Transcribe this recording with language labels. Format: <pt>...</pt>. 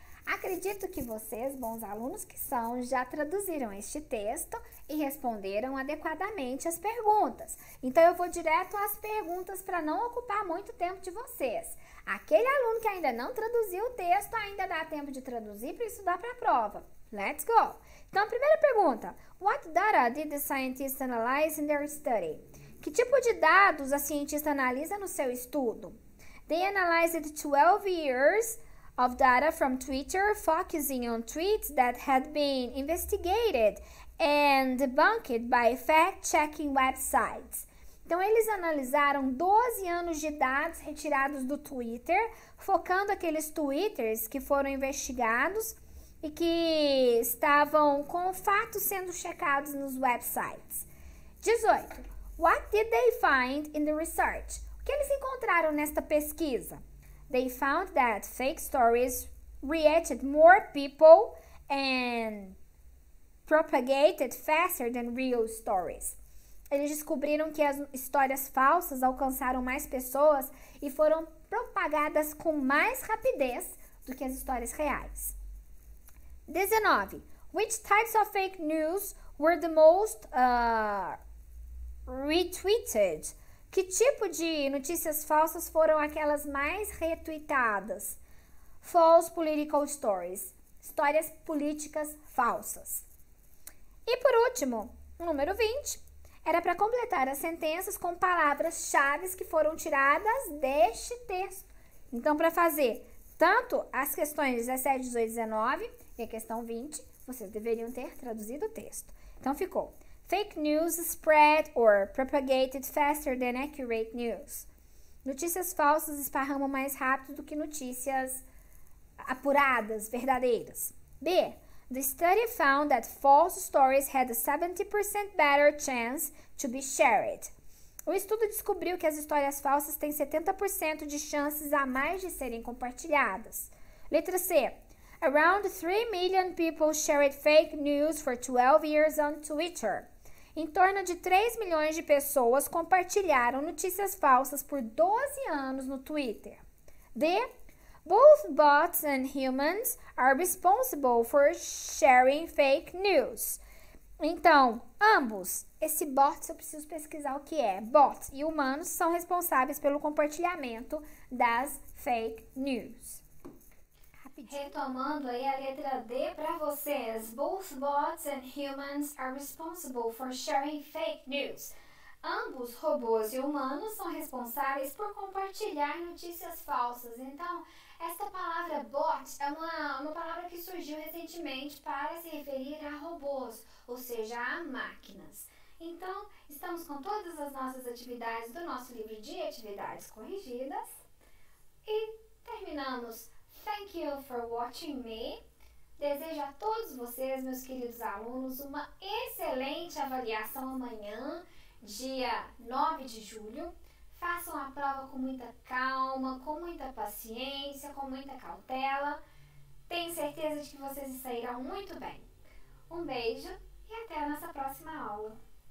<pt>Acredito que vocês, bons alunos que são, já traduziram este texto e responderam adequadamente as perguntas. Então, eu vou direto às perguntas para não ocupar muito tempo de vocês. Aquele aluno que ainda não traduziu o texto, ainda dá tempo de traduzir para estudar para a prova.</pt> <en>Let's go!</en> <pt>Então, a primeira pergunta:</pt> <en>What data did the scientists analyze in their study?</en> <pt>Que tipo de dados a cientista analisa no seu estudo?</pt> <en>They analyzed 12 years of data from Twitter, focusing on tweets that had been investigated and debunked by fact-checking websites.</en> <pt>Então, eles analisaram 12 anos de dados retirados do Twitter, focando aqueles twitters que foram investigados e que estavam com fatos sendo checados nos websites. 18.</pt> <en>What did they find in the research?</en> <pt>O que eles encontraram nesta pesquisa?</pt> <en>They found that fake stories reached more people and propagated faster than real stories.</en> <pt>Eles descobriram que as histórias falsas alcançaram mais pessoas e foram propagadas com mais rapidez do que as histórias reais. 19.</pt> <en>Which types of fake news were the most retweeted?</en> <pt>Que tipo de notícias falsas foram aquelas mais retweetadas?</pt> <en>False political stories.</en> <pt>Histórias políticas falsas. E por último, número 20. era para completar as sentenças com palavras-chave que foram tiradas deste texto. Então, para fazer tanto as questões 17, 18, 19 e a questão 20, vocês deveriam ter traduzido o texto. Então, ficou:</pt> <en>Fake news spread or propagated faster than accurate news.</en> <pt>Notícias falsas esparramam mais rápido do que notícias apuradas, verdadeiras. B.</pt> <en>The study found that false stories had a 70% better chance to be shared.</en> <pt>O estudo descobriu que as histórias falsas têm 70% de chances a mais de serem compartilhadas. Letra C.</pt> <en>Around 3 million people shared fake news for 12 years on Twitter.</en> <pt>Em torno de 3 milhões de pessoas compartilharam notícias falsas por 12 anos no Twitter. D.</pt> <en>Both bots and humans are responsible for sharing fake news.</en> <pt>Então, ambos, esse bots eu preciso pesquisar o que é. Bots e humanos são responsáveis pelo compartilhamento das fake news. Retomando aí a letra D para vocês.</pt> <en>Both bots and humans are responsible for sharing fake news.</en> <pt>Ambos, robôs e humanos, são responsáveis por compartilhar notícias falsas. Então, esta palavra bot é uma palavra que surgiu recentemente para se referir a robôs, ou seja, a máquinas. Então, estamos com todas as nossas atividades do nosso livro de atividades corrigidas. E terminamos.</pt> <en>Thank you for watching me.</en> <pt>Desejo a todos vocês, meus queridos alunos, uma excelente avaliação amanhã, dia 9 de julho. Façam a prova com muita calma, com muita paciência, com muita cautela. Tenho certeza de que vocês sairão muito bem. Um beijo e até a nossa próxima aula.</pt>